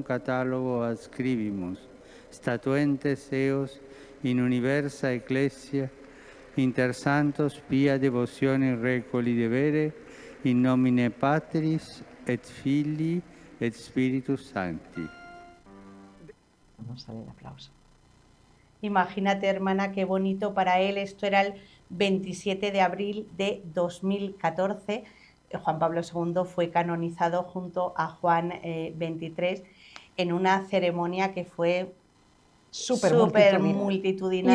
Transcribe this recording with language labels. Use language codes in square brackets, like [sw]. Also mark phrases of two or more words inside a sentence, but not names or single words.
[la] catalogo adscribimus, statuentes eos in universa ecclesia, inter santos pia devocione recoli devere, in nomine Patris et Filii et Spiritus Sancti. [es] Vamos a ver el aplauso. Imagínate, hermana, qué bonito para él. Esto era el 27 de abril de 2014. Juan Pablo II fue canonizado junto a Juan XXIII en una ceremonia que fue súper multitudinaria.